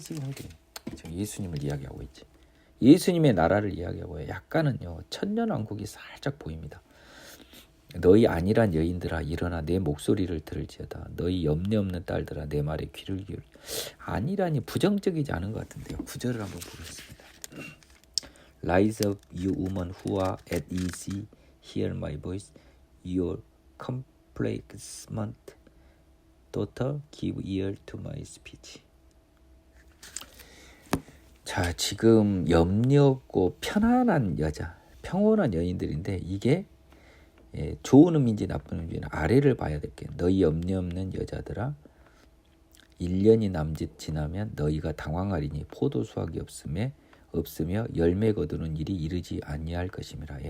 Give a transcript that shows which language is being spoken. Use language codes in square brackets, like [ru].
[ko] 지금 예수님을 이야기하고 있지. 예수님의 나라를 이야기하고 약간은요 천년왕국이 살짝 보입니다. 너희 안일한 여인들아 일어나 내 목소리를 들을지어다. 너희 염려 없는 딸들아 내 말에 귀를 기울여. 안일하니 부정적이지 않은 것 같은데요. 구절을 한번 보겠습니다. [en] Rise up, you woman who are at ease, hear my voice. Your complacent daughter, give ear to my speech. [ko] 자, 지금 염려 없고 편안한 여자, 평온한 여인들인데 이게 좋은 의미인지 나쁜 의미인지 아래를 봐야 될 게 너희 염려 없는 여자들아 1년이 남짓 지나면 너희가 당황하리니 포도 수확이 없으며 열매 거두는 일이 이르지 아니할 것임이라.